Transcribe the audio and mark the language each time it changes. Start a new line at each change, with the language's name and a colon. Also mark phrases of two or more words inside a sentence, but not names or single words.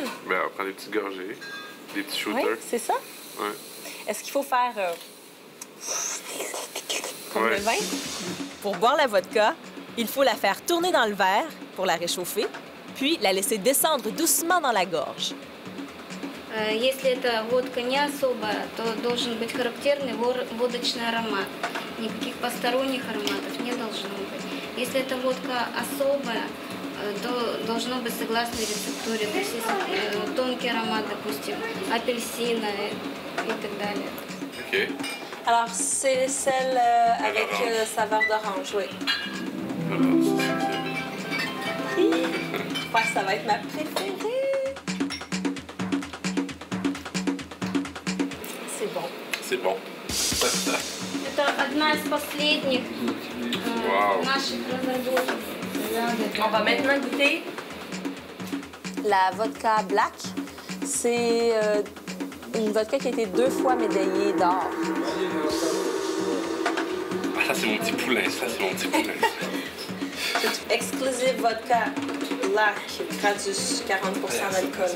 French: Ben, on prend des petites gorgées, des petits shooters. Oui, c'est ça? Ouais. Est-ce qu'il faut faire comme Ouais. le vin? Pour boire la vodka, il faut la faire tourner dans le verre pour la réchauffer, puis la laisser descendre doucement dans la gorge.
Russian: Если это водка не особая, то должен быть характерный водочный аромат. Никаких посторонних ароматов не должно быть. Если это водка особая, то должно быть согласно рецептуре. То есть если тонкий аромат, допустим, апельсина и так далее.
French: OK. Alors, c'est celle avec saveur d'orange, oui. J'espère que ça va être ma préférée. C'est bon. C'est bon.
Russian: Это одна из последних Wow. наших разработок.
French: On va maintenant goûter la vodka black. C'est une vodka qui a été 2 fois médaillée d'or. Ah, ça, c'est mon petit poulain. Ça, c'est mon petit poulain. C'est exclusive vodka black, Gradus, 40% d'alcool.